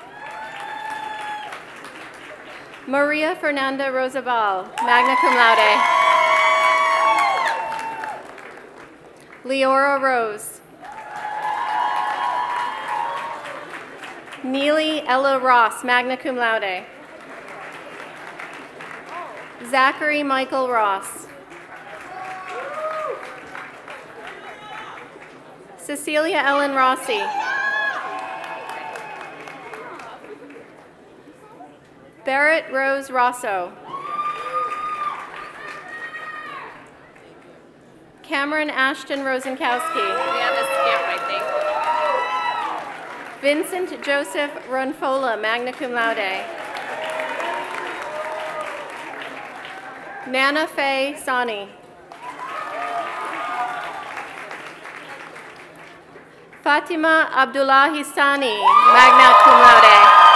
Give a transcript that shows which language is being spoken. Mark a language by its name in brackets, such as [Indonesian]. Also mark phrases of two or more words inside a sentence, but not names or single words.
[English] Maria Fernanda Rosabal, [Latin] magna cum laude. [English] Leora Rose. Neely Ella Ross, [Latin] magna cum laude. [English] Zachary Michael Ross. Cecilia Ellen Rossi. Barrett Rose Rosso. Cameron Ashton Rosenkowski. We have a skip, I think. Vincent Joseph Ronfola, [Latin] magna cum laude. [English] Nana Faye Sani. Fatima Abdullahi Sani, [Latin] magna cum laude.